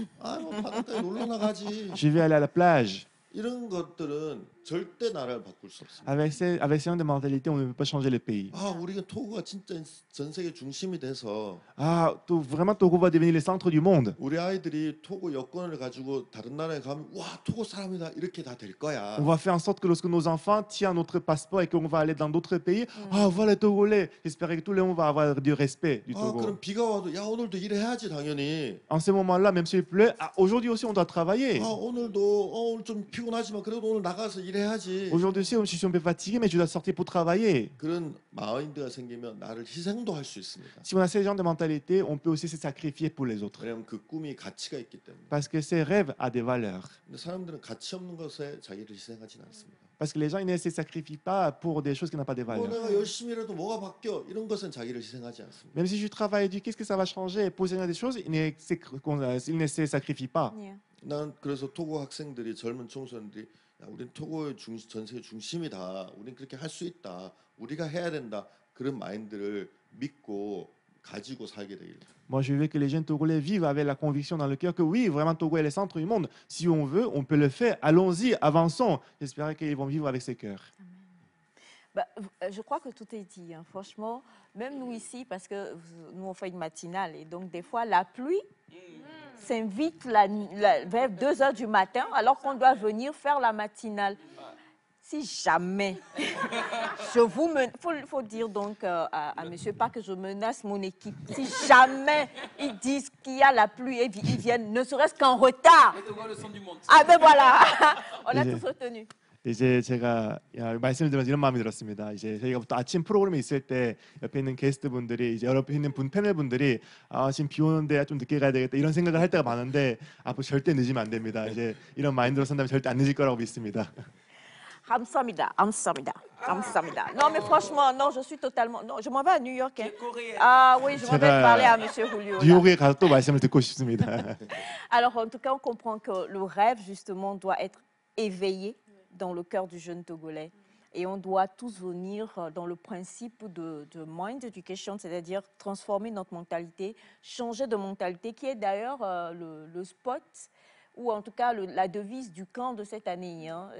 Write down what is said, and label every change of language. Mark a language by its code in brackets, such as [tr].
[ko] 아, 뭐 바닷가에 놀러 나가지. [fr] Je vais aller à la plage. [ko] 이런 것들은 절대 나라를 바꿀 수 없습니다. [fr] Avec ce genre de mentalité, on ne peut pas changer le pays. [ko] 아, 우리가 토고가 진짜 전 세계 중심이 돼서 [fr] Ah, vraiment, Togo va devenir le centre du monde. [ko] 우리 아이들이 토고 여권을 가지고 다른 나라에 가면 와, 토고 사람이다 이렇게 다 될 거야. [fr] On va faire en sorte que lorsque nos enfants tiennent notre passeport et qu'on va aller dans d'autres pays, ah, voilà les Togolais. J'espère que tout le monde va avoir du respect du 아, Togo. [ko] 그럼 비가 와도 야, 오늘도 일해야지 당연히. [fr] En ce moment-là, même s'il pleut, ah, aujourd'hui aussi, on doit travailler. [ko] 아, 오늘도 오늘 좀 피곤하지만 그래도 오늘 나가서 일해야지. [fr] Aujourd'hui aussi, je suis un peu fatigué, mais je dois sortir pour travailler. [ko] 그런 마인드가 생기면 나를 희생도 할 수 있습니다. [fr] Si on a ce genre de mentalité, on peut aussi se sacrifier pour les autres. [ko] 왜냐하면 그 꿈이 가치가 있기 때문에. [fr] Parce que ces rêves ont des valeurs. [ko] 근데 사람들은 가치 없는 것에 자기를 희생하지는 않습니다. [fr] Parce que les gens ils ne se sacrifient pas pour des choses qui n'ont pas de 뭐 valeur. [ko] 내가 열심히 일해도 뭐가 바뀌어 이런 것은 자기를 희생하지 않습니다. [fr] Même si je travaille dur, qu'est-ce que ça va changer? Pour des choses, ils ne se sacrifient pas. [en] Yeah. [ko] 난 그래서 토고 학생들이 젊은 청소년들이 야, 우린 토고의 전 세계 중심이다. 우린 그렇게 할 수 있다. 우리가 해야 된다. 그런 마인드를 믿고 가지고 살게 되기를. [fr] Moi, je veux que les jeunes Togolais vivent avec la conviction dans le cœur que oui, vraiment, Togo est le centre du monde. Si on veut, on peut le faire. Allons-y, avançons. J'espère qu'ils vont vivre avec ce cœur. Bah, je crois que tout est dit, hein. Franchement, même nous ici, parce que nous on fait une matinale et donc des fois la pluie s'invite vers 2 h du matin alors qu'on doit venir faire la matinale. Si jamais, faut dire donc à monsieur, pas que je menace mon équipe, si jamais ils disent qu'il y a la pluie et ils viennent ne serait-ce qu'en retard. Ah ben voilà, on a tous retenu. [ko] 이제 제가 말씀을 들으면서 이런 마음이 들었습니다. 이제 저희가 또 아침 프로그램에 있을 때 옆에 있는 게스트 분들이 이제 옆에 있는 패널 분들이 지금 비 오는데 좀 늦게 가야 되겠다 이런 생각을 할 때가 많은데 앞으로 절대 늦으면 안 됩니다. 이제 이런 마인드로 산다면 절대 안 늦을 거라고 믿습니다. [fr] Hamsamida, Hamsamida, Hamsamida. Non, mais franchement, non, je suis totalement. Non, je m'en vais à New York. Hein. Ah oui, je m'en vais parler à Monsieur Julio. là. [ko] 뉴욕에 가서 또 말씀을 듣고 싶습니다. [fr] Alors, en tout cas, on comprend que le rêve, justement, doit être éveillé dans le cœur du jeune Togolais. Et on doit tous venir dans le principe de Mind Education, c'est-à-dire transformer notre mentalité, changer de mentalité, qui est d'ailleurs le spot, ou en tout cas la devise du camp de cette année. Hein.